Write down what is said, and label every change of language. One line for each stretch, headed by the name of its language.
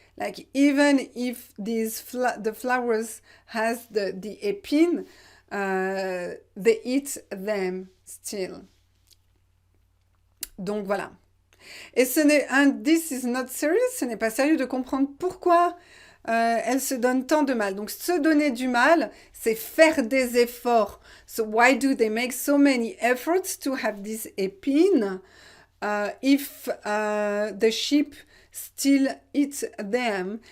English: Like even if the flowers has the épine, they eat them still.
French: Donc voilà. Et
English: this is not serious,
French: ce n'est pas sérieux de comprendre pourquoi elle se donne tant de mal. Donc se donner du mal, c'est faire des efforts.
English: So why do they make so many efforts to have this épine if the sheep still eat them?